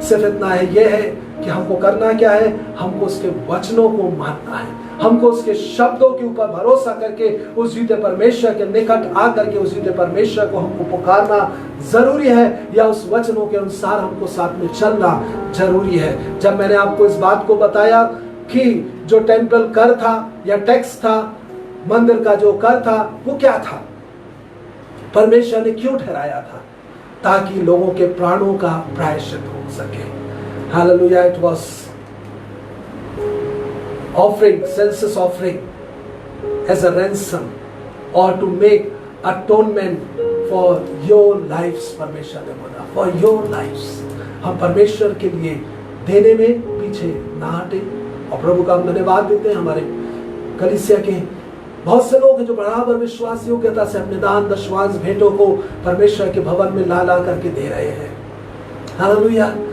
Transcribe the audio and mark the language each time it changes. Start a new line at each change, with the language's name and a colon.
Hindi: सिर्फ इतना है, यह है कि हमको करना क्या है? हमको उसके वचनों को मानना है, हमको उसके शब्दों के ऊपर भरोसा करके उस जीते परमेश्वर के निकट आकर के उस जीते परमेश्वर को हमको पुकारना जरूरी है, या उस वचनों के अनुसार हमको साथ में चलना जरूरी है। जब मैंने आपको इस बात को बताया कि जो टेम्पल कर था या टैक्स था, मंदिर का जो कर था, वो क्या था, परमेश्वर ने क्यों ठहराया था? ताकि लोगों के प्राणों का प्रायश्चित हो सके। Hallelujah.
English: It was offering, census offering as a ransom or to make atonement for your lives।
Hindi: परमेश्वर ने बोला
English: for your lives।
Hindi: हम परमेश्वर के लिए देने में पीछे ना हटे और प्रभु का हम धन्यवाद देते हैं। हमारे कलीसिया के बहुत से लोग हैं जो बराबर विश्वास योग्यता से अपने दान दशवांश भेंटों को परमेश्वर के भवन में ला ला करके दे रहे हैं। हालेलुया।